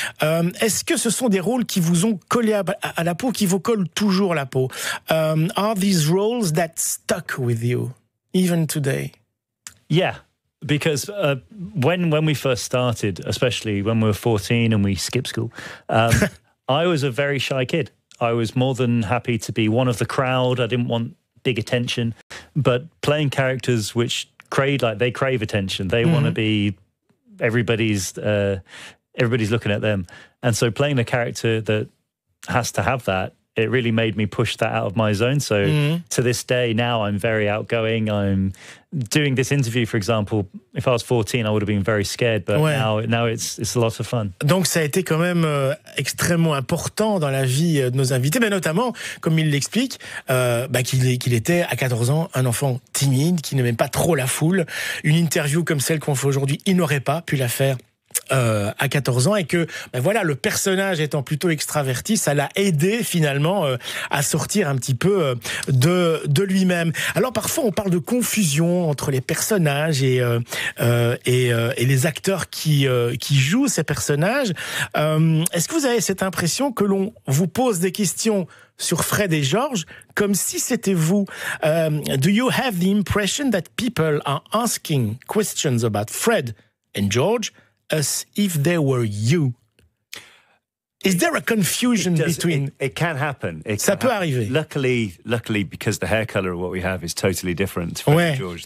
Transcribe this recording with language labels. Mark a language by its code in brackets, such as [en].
[fr] Est-ce que ce sont des rôles qui vous ont collé à la peau, qui vous collent toujours à la peau? [en] Are these roles that stuck with you, even today? Yeah, because when we first started, especially when we were 14 and we skipped school, I was a very shy kid. I was more than happy to be one of the crowd. I didn't want big attention, but playing characters which crave attention. They want to be everybody's looking at them. And so playing a character that has to have that, it really made me push that out of my zone. So to this day, now I'm very outgoing. I'm doing this interview, for example. If I was 14, I would have been very scared, but now it's a lot of fun. [fr] Donc ça a été quand même extrêmement important dans la vie de nos invités, mais notamment, comme il l'explique, qu'il était à 14 ans un enfant timide, qui n'aimait pas trop la foule. Une interview comme celle qu'on fait aujourd'hui, il n'aurait pas pu la faire à 14 ans, et que le personnage étant plutôt extraverti, ça l'a aidé finalement à sortir un petit peu de lui-même. Alors parfois on parle de confusion entre les personnages et les acteurs qui jouent ces personnages. Est-ce que vous avez cette impression que l'on vous pose des questions sur Fred et George comme si c'était vous? [en] Do you have the impression that people are asking questions about Fred and George as if they were you? Is there a confusion between? It can happen. [fr] Ça peut arriver. [en] Luckily, because the hair color of what we have is totally different from George.